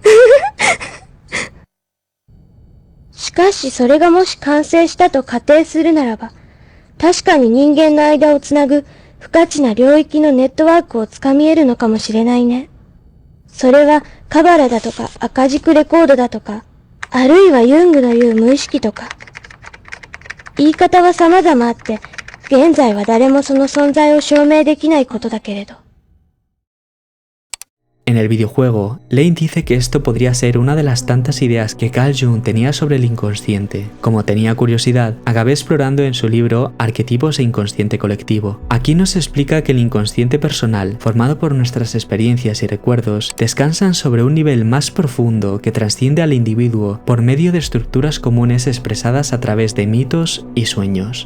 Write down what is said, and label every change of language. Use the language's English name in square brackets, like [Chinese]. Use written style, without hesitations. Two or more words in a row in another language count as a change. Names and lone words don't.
[Japanese] しかしそれがもし完成したと仮定するならば、確かに人間の間をつなぐ不可知な領域のネットワークをつかみ得るのかもしれないね。それはカバラだとか赤軸レコードだとか、あるいはユングの言う無意識とか。言い方は様々あって、現在は誰もその存在を証明できないことだけれど。 [Spanish] En el videojuego, Lane dice que esto podría ser una de las tantas ideas que Carl Jung tenía sobre el inconsciente. Como tenía curiosidad, acabé explorando en su libro Arquetipos e Inconsciente Colectivo. Aquí nos explica que el inconsciente personal, formado por nuestras experiencias y recuerdos, descansan sobre un nivel más profundo que trasciende al individuo por medio de estructuras comunes expresadas a través de mitos y sueños.